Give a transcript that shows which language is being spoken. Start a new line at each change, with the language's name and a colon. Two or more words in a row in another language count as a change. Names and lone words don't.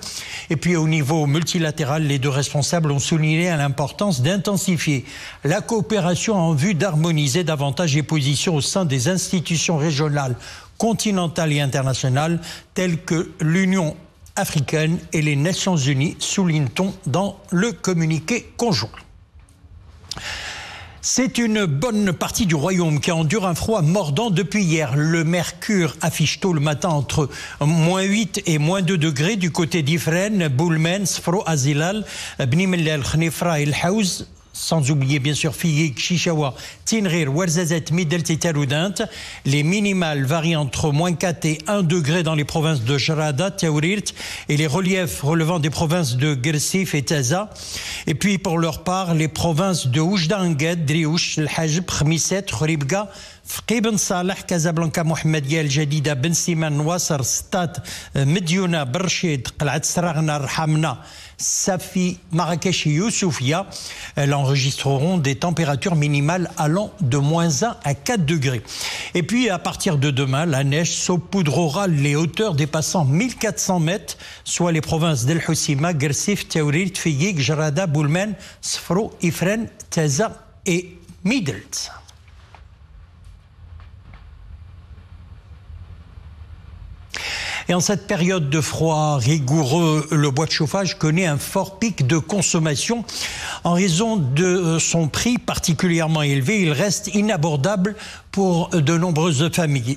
French: Et puis au niveau multilatéral, les deux responsables ont souligné l'importance d'intensifier la coopération en vue d'harmoniser davantage les positions au sein des institutions régionales, continentales et internationales, telles que l'Union africaine et les Nations unies, souligne-t-on dans le communiqué conjoint. C'est une bonne partie du royaume qui endure un froid mordant depuis hier. Le mercure affiche tôt le matin entre -8 et -2 degrés du côté d'Ifrane, Boulmen, Sfro, Azilal, Bni Mellal, Khnifra et El Haouz. Sans oublier bien sûr Fiyik, Chichawa, Tinrir, Ouarzazate, Midelt et Taroudant. Les minimales varient entre -4 et 1 degré dans les provinces de Jarada, Taourirt et les reliefs relevant des provinces de Gersif et Taza. Et puis pour leur part, les provinces de Oujda Angad, Driouch, El Hajb, Khmisset, Khoribga, فقي بن صالح كازابلانكا محمدية الجديدة بن سيمان نواصر ستات مديونة برشيد قلعة سراغنا رحمنا Safi, Marrakech et Youssoufia, elles enregistreront des températures minimales allant de -1 à 4 degrés. Et puis à partir de demain, la neige saupoudrera les hauteurs dépassant 1400 mètres, soit les provinces d'El Hoceima, Gersif, Taourirt, Fiyik, Jarada, Boulmen, Sfro, Ifrane, Taza et Midelt. Et en cette période de froid rigoureux, le bois de chauffage connaît un fort pic de consommation. En raison de son prix particulièrement élevé, il reste inabordable pour de nombreuses familles.